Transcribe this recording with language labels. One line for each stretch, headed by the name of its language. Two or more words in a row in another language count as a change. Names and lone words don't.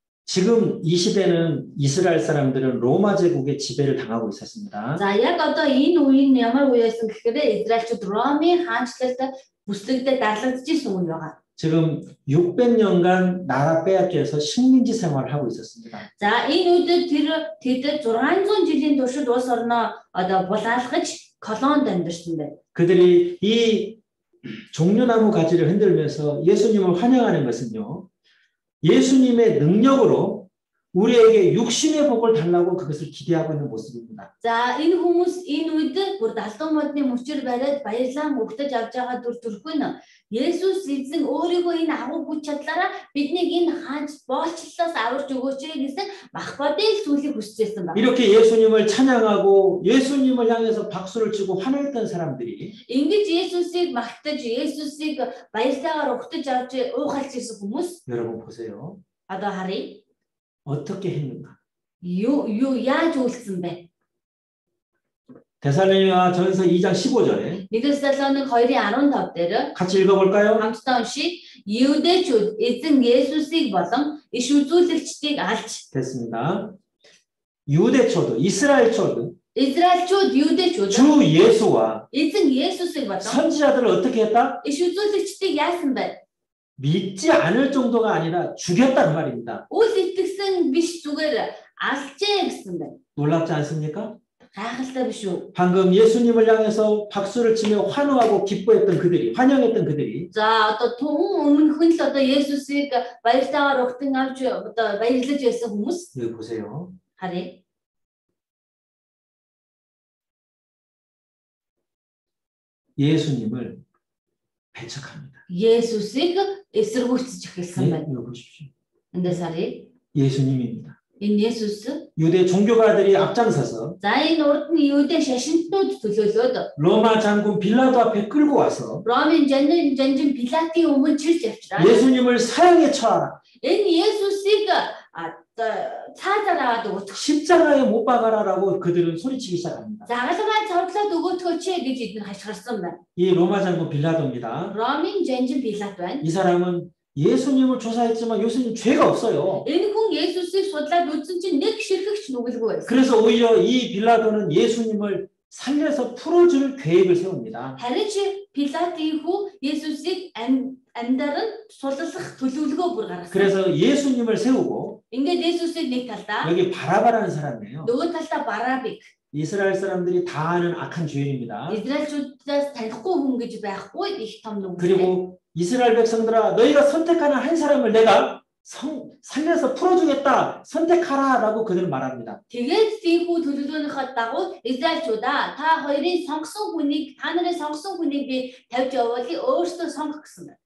Korean: 지금 이 시대는 이스라엘 사람들은 로마 제국의 지배를 당하고 있었습니다.
Mongolian: За яг одоо энэ үеийн ямар үе байсан гэхээр Израильчууд Ромын хаанчлалтай бүслэгдээ дадлагдчихсан үе байгаа.
Korean: 지금 600년간 나라 빼앗겨서 식민지 생활을 하고 있었습니다.
Mongolian: За энэ үед тэд 600 жилийн туршид улс орноо одоо булаалгаж колонд амьдарсан байна.
Korean: 그들이 이 종려나무 가지를 흔들면서 예수님을 환영하는 것은요. 예수님의 능력으로 우리에게 육신의 복을 달라고 그것을 기대하고 있는 모습입니다.
Mongolian: За энэ хүмүүс энэ үед бүр далдан модны мөчөр бариад баярлан өгтөж авч байгаа төрхөө нь Есүс эзэн өөрийгөө энэ агуу хүч чадлаараа биднийг энэ хаанч боолчлолоос аварч өгөөч гэсэн махбодын зүйлийг хүсчихсэн байна.
Korean: 이렇게 예수님을 찬양하고 예수님을 향해서 박수를 치고 환호했던 사람들이
Mongolian: ингэж Есүсийг магтаж Есүсийг баярлаагаар өгтөж авч уухалж ирсэн хүмүүс
Korean: 여러분 보세요.
Mongolian: одоо харъя.
Korean: 어떻게 했는가?
Mongolian: яаж үйлсэн бэ?
Korean: 데살로니가 전서 2장 15절에
Mongolian: Нэгдүгээр Тесалоник 2:15 дээр
Korean: 같이 읽어볼까요?
Mongolian: хамтдаа уншийе. Юудэчүүд эзэн Есүсийг болон иш үзүүлэгчдийг алж
Korean: 됐습니다. 유대초도 이스라엘초도
Mongolian: Израильчууд юудэчүүд
Korean: 주 예수와
Mongolian: эзэн Есүсийг болон
Korean: 선지자들을 어떻게 했다?
Mongolian: иш үзүүлэгчдийг яасан бэ?
Korean: 믿지 않을 정도가 아니라 죽였다는 말입니다.
Mongolian: Үл итгэсэн биш зүгээр алжээ гэсэн байна.
Korean: 놀랍지 않습니까?
Mongolian: Гайхалтай биш үү?
Korean: 방금 예수님을 향해서 박수를 치며 환호하고 기뻐했던 그들이, 환영했던 그들이
Mongolian: За одоо өмнөхөн л одоо Есүсийг баярлаагаар өгтөн авч одоо баярлаж байсан хүмүүс
Korean: 여기 보세요.
Mongolian: харъя.
Korean: 예수님을 배척합니다.
Mongolian: Есүсийг эсэргүүцэж эхэлсэн байна.
Korean: 여기 보십시오.
Mongolian: Эндээс харъя.
Korean: 예수님입니다.
Mongolian: Энэ Есүс.
Korean: 유대 종교가들이 앞장서서
Mongolian: За энэ урд нь Юудэ шашинтнууд төлөөлөөд
Korean: 로마 장군 빌라도 앞에 끌고 와서
Mongolian: Ромын жанжин Пилатын өмнө чирч авчраа.
Korean: 예수님을 사형에 처하라.
Mongolian: Энэ Есүсийг цаазаар аваад өгөх.
Korean: 십자가에 못 박아라라고 그들은 소리치기 시작합니다.
Mongolian: Загалмай цавдлаад өгөөтгөөч гэж эдгээр хашгирсан байна.
Korean: 이 로마 장군 빌라도입니다.
Mongolian: Ромын жанжин Пилат байна.
Korean: 이 사람은 예수님을 조사했지만 예수님 죄가 없어요.
Mongolian: Энэ хүн Есүсийг судлаад үзсэн чинь нэг ширхэгч нүгэлгүй байсан.
Korean: 그래서 오히려 이 빌라도는 예수님을 살려서 풀어줄 계획을 세웁니다.
Mongolian: Харин чи Пилат ийхүү Есүсийг амьдаран суллах төлөвлөгөө бүр гаргасан.
Korean: 그래서 예수님을 세우고
Mongolian: Ингээд Есүсийг нэг талдаа
Korean: 여기 바라바라는 사람이에요.
Mongolian: нөгөө талдаа Барабик
Korean: 이스라엘 사람들이 다 아는 악한 죄인입니다.
Mongolian: Израильчуудаас танихгүй хүн гэж байхгүй их том нүгэл.
Korean: 그리고 이스라엘 백성들아 너희가 선택하는 한 사람을 내가 살려서 풀어주겠다 선택하라라고 그들은 말합니다.
Mongolian: Тэгээд тийхүү төлөвлөгөөнийхөө дагуу Израильчуудаа та хоёрын сонгосон хүнийг та нарын сонгосон хүнийг би тавьж явуулъя өөрсдөө сонгох гэсэн байна.